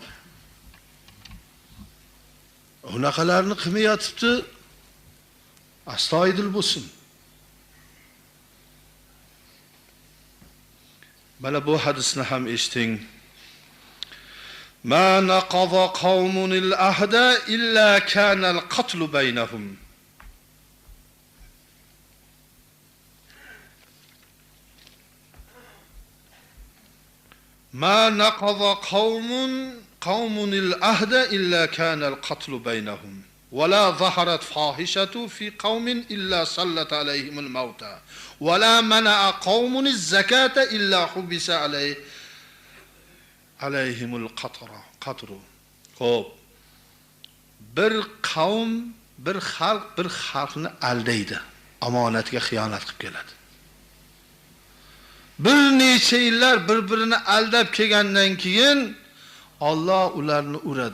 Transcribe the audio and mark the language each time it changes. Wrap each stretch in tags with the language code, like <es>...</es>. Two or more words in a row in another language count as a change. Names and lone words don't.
<uz>Unaqalarni qilmayotibdi. Astoydil bo'lsin. Mana bu hadisni ham eshiting.</uz> <ar>ما نقض قوم العهد إلا كان القتل بينهم. ما نقض قوم العهد إلا كان القتل بينهم. ولا ظهرت فاحشة في قوم إلا صلت عليهم الموت ولا منع قوم الزكاة إلا حبس عليهم القطر.</ar> <uz>Xo'p. Bir qavm, bir xalqni aldaydi, omonatga xiyonat qilib keladi. Bir necha yillar bir-birini aldab kelgandan keyin Alloh ularni uradi.</uz>